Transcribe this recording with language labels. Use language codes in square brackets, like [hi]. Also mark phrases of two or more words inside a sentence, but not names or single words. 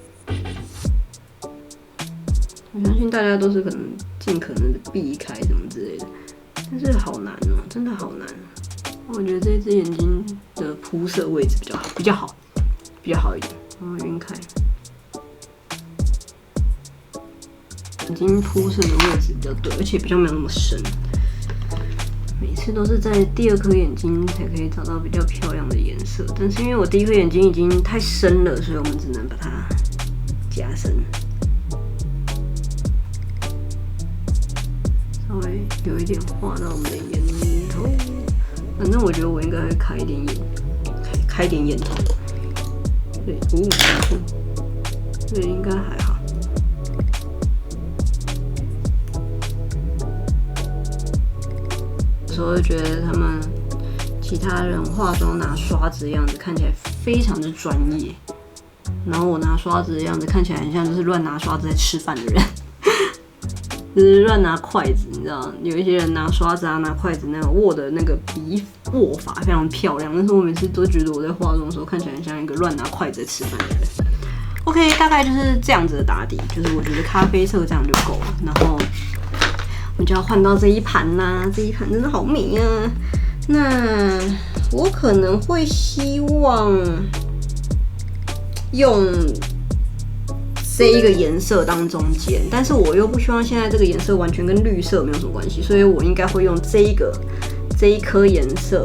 [zh] 我相信大家都是可能盡可能的避開什麼之類的，但是好難哦，真的好難。我覺得這隻眼睛的鋪色位置比較好一點。然後暈開，眼睛鋪色的位置比較對，而且比較沒有那麼深。每次都是在第二顆眼睛才可以找到比較漂亮的顏色，但是因為我第一顆眼睛已经太深了，所以我們只能把它加深，稍微有一點畫到我們的眼頭。反正我覺得我應該会開一點開一點眼頭。對，沒錯，對，應該還好。有時候覺得他們其他人化妝拿刷子的樣子看起來非常的專業，然後我拿刷子的樣子看起來很像就是亂拿刷子在吃飯的人，就是亂拿筷子，你知道，有一些人拿刷子啊、拿筷子那種握的那個筆握法非常漂亮，但是我每次都覺得我在化妝的時候看起来很像一個亂拿筷子在吃飯的人。OK， 大概就是這樣子的打底，就是我覺得咖啡色這樣就夠了。然後我們就要換到這一盤啦，這一盤真的好美啊！那我可能會希望用這一個顏色當中間，但是我又不希望现在這個顏色完全跟綠色沒有什麼關係，所以我應該會用這一顆顏色。